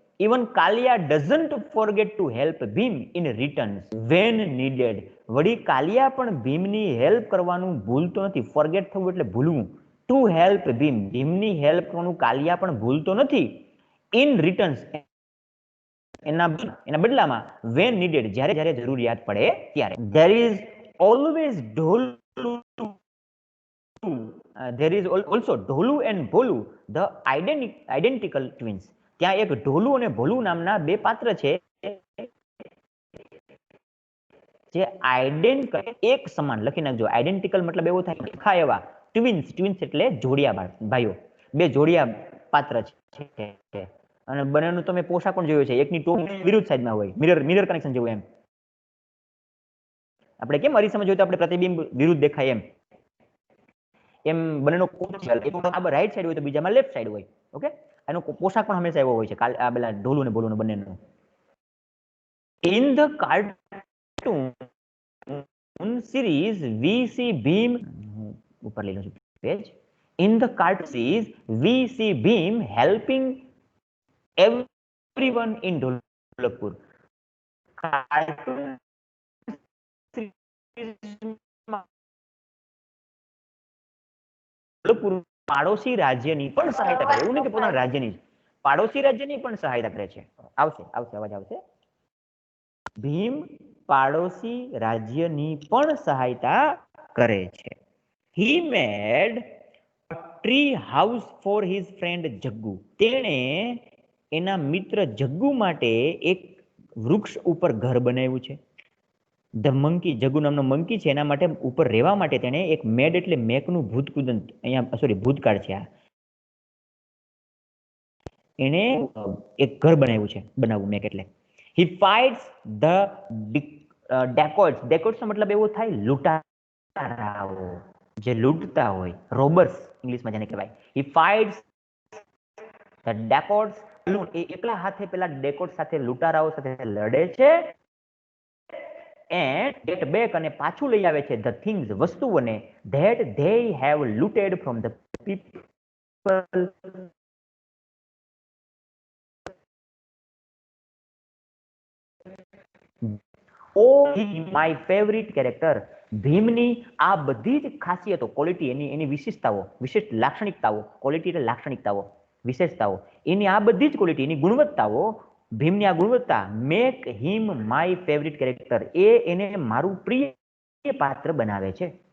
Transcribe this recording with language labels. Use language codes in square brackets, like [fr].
[en] Even Kalia doesn't forget to help Bheem in return when needed. [gu] વળી કાલિયા પણ ભીમની help કરવાનું ભૂલતો નથી. ફોરગેટ થવું એટલે ભૂલવું. [en] to help Bheem, [gu] ભીમની હેલ્પ કરવાનું કાલિયા પણ ભૂલતો નથી. [en] in returns [gu] એના બદલામાં [en] when needed, [gu] જ્યારે જરૂરિયાત પડે ત્યારે. [en] There is always Dholu, there is also Dholu and Bholu, the identical twins. [gu] ત્યાં એક ઢોલુ અને ભોલુ નામના બે પાત્ર છે જે એક સમાન, લખી નાખજો. આઈડેન્ટિકલ મતલબ એવો થાય ખા એવા. ટ્વિન્સ એટલે જોડિયા ભાઈઓ, બે જોડિયા પાત્ર છે. અને બંનેનું તમે પોશાક પણ જોયો છે, એકની ટોપી વિરુદ્ધ સાઈડમાં હોય, મિરર કનેક્શન જેવું એમ. આપણે કેમ અરીસામાં જોઈએ તો આપણે પ્રતિબિંબ વિરુદ્ધ દેખાય એમ બંનેનો રાઈટ સાઈડ હોય તો બીજામાં લેફ્ટ સાઈડ હોય. ઓકે, એનો પોશાક પણ હંમેશા એવો હોય છે, આ પેલા ઢોલું ને બોલું બંનેનો. [en] in the cartoon series we see Bheem, [gu] ઉપર લઈ લઉં છું page. [en] In the cartoon series we see Bheem helping everyone in Dholakpur. [gu] Cartoon પાડોશી રાજ્યની પણ સહાયતા કરે, એવું નહીં કે પોતાના રાજ્યની, પાડોશી રાજ્યની પણ સહાયતા કરે છે. આવશે અવાજ આવશે. ભીમ પાડોશી રાજ્યની પણ સહાયતા કરે છે. [en] He made a tree house for his friend Jaggu. [gu] તેણે એના મિત્ર જગ્ગુ માટે એક વૃક્ષ ઉપર ઘર બનાવ્યું છે. ધ મંકી, જગ્ગુ નામનો મંકી છે, એના માટે ઉપર રહેવા માટે તેણે એક મેડ એટલે મેકનું ભૂતકૃદંત, અહીંયા સોરી ભૂતકાળ છે આ, એને એક ઘર બનાવ્યું છે, બનાવવું મેક એટલે. [en] He fights the dacoits. [gu] dacoits નો મતલબ એવો થાય લૂંટારાઓ, જે લૂંટતા હોય, રોબર્સ ઇંગ્લિશમાં જેને કહેવાય. [en] He fights the dacoits. [gu] એ એકલા હાથે પેલા ડેકોટ સાથે, લૂંટારાઓ સાથે લડે છે. [en] and get back, [gu] અને પાછું લઈ આવે છે [en] the things, વસ્તુઓને that they have looted from the people. Oh, my favorite character. [gu] ભીમની આ બધી જ ખાસિયતો, ક્વોલિટી, એની વિશેષતાઓ, વિશેષ લાક્ષણિકતાઓ, ક્વોલિટી એટલે લાક્ષણિકતાઓ, વિશેષતાઓ, એની આ બધી જ ક્વોલિટી, એની ગુણવત્તાઓ, ભીમની આ ગુણવત્તા [en] make him my favourite character, [gu] એને મારું પ્રિય પાત્ર બનાવે છે.